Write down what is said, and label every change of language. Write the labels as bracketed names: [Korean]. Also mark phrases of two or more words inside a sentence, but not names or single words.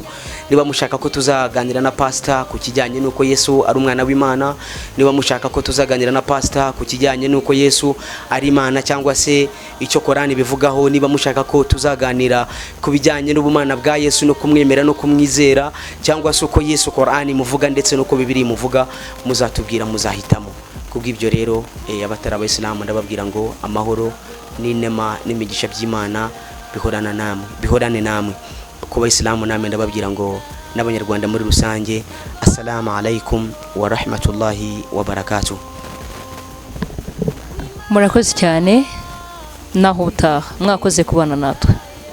[Kinyarwanda] Niba mushaka ko tuzaganira na pastor ku kijyanye nuko Yesu ari umwana w'Imana, niba mushaka ko tuzaganira na pastor ku kijyanye nuko Yesu ari Imana cyangwa se icyo Qur'an bivugaho, niba mushaka ko tuzaganira ku bijyanye n'ubumana bwa Yesu no kumwemera no kumwizera, cyangwa se uko Yesu Qur'an muvuga ndetse nuko Bibiliya muvuga, muzatubwira, muzahitamo. Kubw'ibyo rero abatari abayisilamu ndababwira ngo amahoro n'inema n'imigisha by'Imana bihorane namwe. Ku bayisilamu namwe ndababwira ngo n'abanyarwanda muri rusange, [Arabic] السلام عليكم ورحمة الله وبركاته. [Kinyarwanda] Murakoze cyane, naho utaha. Mwakoze kubana natwe.